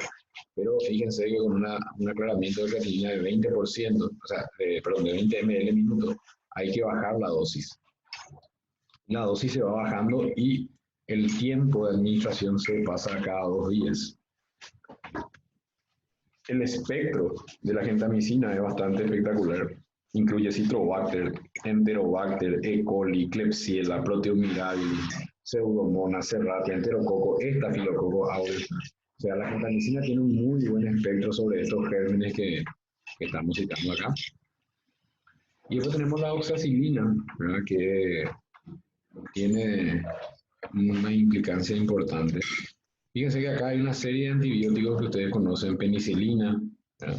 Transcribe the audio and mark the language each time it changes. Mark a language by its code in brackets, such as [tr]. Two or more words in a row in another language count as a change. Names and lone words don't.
[es] Pero fíjense que con un aclaramiento de creatinina de 20%, o sea, de 20 ml minuto, hay que bajar la dosis. La dosis se va bajando y el tiempo de administración se pasa a cada 2 días. El espectro de la gentamicina es bastante espectacular. Incluye Citrobacter, Enterobacter, E. coli, Klebsiella, Proteomyrialis, Pseudomonas, Serratia, Enterococo, Estafilococo aureus. O sea, la gentamicina tiene un muy buen espectro sobre estos gérmenes que estamos citando acá. Y después tenemos la oxacilina, ¿verdad? Que tiene una implicancia importante. Fíjense que acá hay una serie de antibióticos que ustedes conocen, penicilina, ¿verdad?